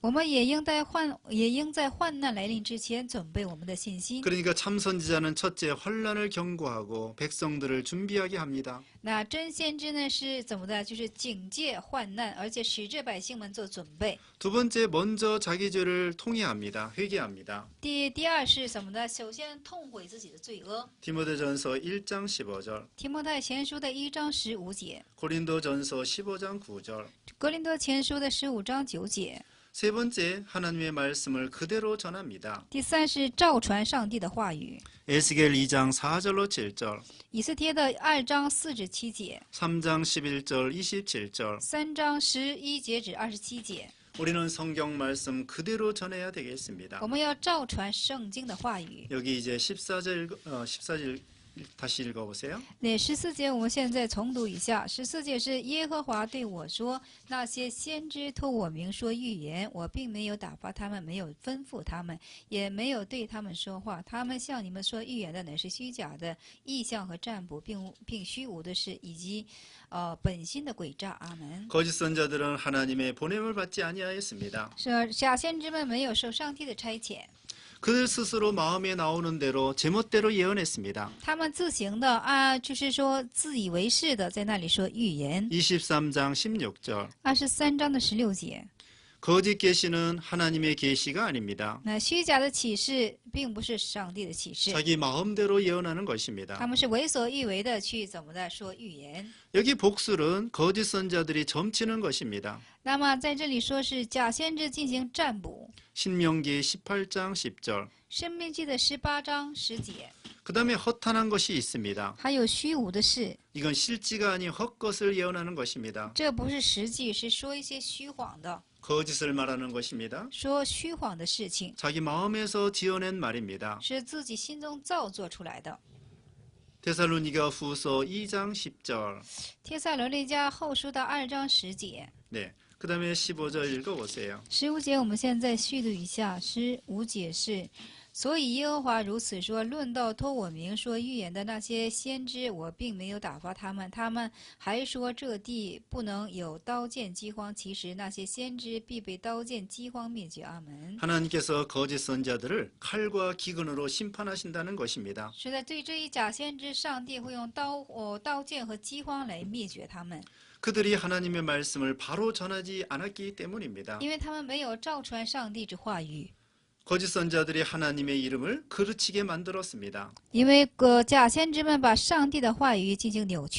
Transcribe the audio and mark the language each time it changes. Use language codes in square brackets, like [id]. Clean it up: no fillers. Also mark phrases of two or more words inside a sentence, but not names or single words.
[zh] 我们也应在患难来临之前准备我们的信心。 [ko] 그러니까 참 선지자는 첫째 환난을 경고하고 백성들을 준비하게 합니다. [zh] 那真先知呢是怎么的？就是警戒患难，而且使这百姓们做准备。 [ko] 두 번째 먼저 자기 죄를 통회합니다. 회개합니다. [zh] 第二是什么呢？首先痛悔自己的罪恶。 [ko] 디모데전서 1장 15절. [zh] 提摩太前书的1章15节， [ko] 고린도전서 15장 9절. [zh] 格林多前书的15章9节。 [ko] 세 번째 하나님의 말씀을 그대로 전합니다. [zh] 第三是照传上帝的话语。 [ko] 에스겔 2장 4절로 7절. [zh] 以斯帖的2章4至7节， [ko] 3장 11절 27절. [zh] 3 章11节至27节。 [ko] 우리는 성경 말씀 그대로 전해야 되겠습니다. [zh] 我们要照传圣经的话语。 [ko] 여기 이제 14절 다시 읽어보세요. [zh] 那14节我们现在重读一下。14节是耶和华对我说：“那些先知托我名说预言，我并没有打发他们，没有吩咐他们，也没有对他们说话。他们向你们说预言的乃是虚假的意象和占卜，并虚无的事，以及本心的诡诈。” 阿门。 [ko] 거짓 선자들은 하나님의 보냄을 받지 아니하였습니다. [zh] 是假先知们没有受上帝的差遣， [ko] 그들 스스로 마음에 나오는 대로 제멋대로 예언했습니다. [zh] 他们自行的就是说自以为是的在那里说预言。 [ko] 23장 16절. [zh] 23 章的16节。 [ko] 거짓 계시는 하나님의 계시가 아닙니다. [zh] 那虚假的启示并不是上帝的启示， [ko] 자기 마음대로 예언하는 [zh] 他 [ko] 것입니다. [zh] 们是为所欲为的去怎么的说预言。 [ko] 여기 복술은 거짓 선자들이 점치는 것입니다. [zh] 那么在这里说是假先知进行占卜， [ko] 신명기 18장 10절. [zh] 申命记的18章10节， [ko] 그 다음에 허탄한 것이 있습니다. [zh] 还有虚无的事， [ko] 이건 실지가 아닌 헛것을 예언하는 것입니다. [zh] 这不是实际，是说一些虚谎的， [ko] 거짓을 말하는 것입니다. [zh] 说虚谎的事情， [ko] 자기 마음에서 지어낸 말입니다. [zh] 是自己心中造作出来的。 [ko] 데살로니가 후서 2장 10절. [zh] 帖撒罗尼迦后书的2章10节， [ko] 네. 그 다음에 15절 읽어보세요. [zh] 15 节我们现在续读一下。15节是：所以耶和华如此说：论到托我名说预言的那些先知，我并没有打发他们，他们还说这地不能有刀剑饥荒。其实那些先知必被刀剑饥荒灭绝。阿门。 [ko] 하나님께서 거짓 선자들을 칼과 기근으로 심판하신다는 것입니다. [zh] 是的，对这一假先知，上帝会用刀剑和饥荒来灭绝他们， [ko] 그들이 하나님의 말씀을 바로 전하지 않았기 때문입니다. [zh] 因为他们没有照传上帝之话语。 [ko] 거짓 선자들이 하나님의 이름을 그르치게 만들었습니다. [zh] 因为假先知们把上帝的话语进行扭曲了，